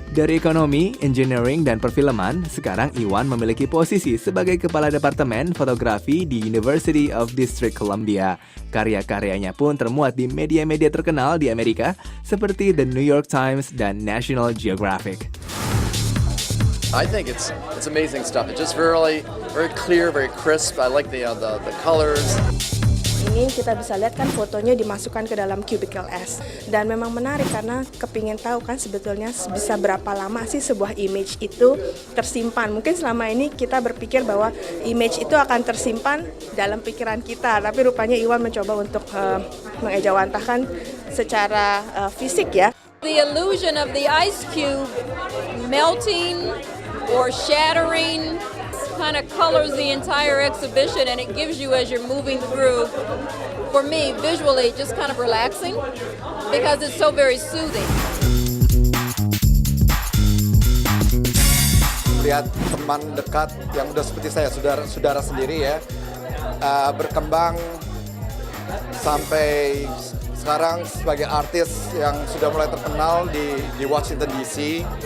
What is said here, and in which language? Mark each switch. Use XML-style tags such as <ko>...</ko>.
<id>Dari ekonomi, engineering, dan perfilman, sekarang Iwan memiliki posisi sebagai kepala departemen fotografi di University of District Columbia. Karya-karyanya pun termuat di media-media terkenal di Amerika seperti The New York Times dan National Geographic.</id> <en>I think it's amazing stuff. It's just very clear, very crisp. I like the colors.</en> <id>Ini kita bisa lihat kan fotonya dimasukkan ke dalam Cubicle S, dan memang menarik karena kepingin tahu kan sebetulnya bisa berapa lama sih sebuah image itu tersimpan. Mungkin selama ini kita berpikir bahwa image itu akan tersimpan dalam pikiran kita, tapi rupanya Iwan mencoba untuk mengejawantahkan secara fisik ya.</id> <en>The illusion of the ice cube melting or shattering kind of colors the entire exhibition, and it gives you, as you're moving through, for me visually, just kind of relaxing because it's so very soothing.</en> <id>lihat teman dekat yang udah seperti saya, saudara sendiri ya, berkembang sampai sekarang sebagai artis yang sudah mulai terkenal di Washington DC.</id>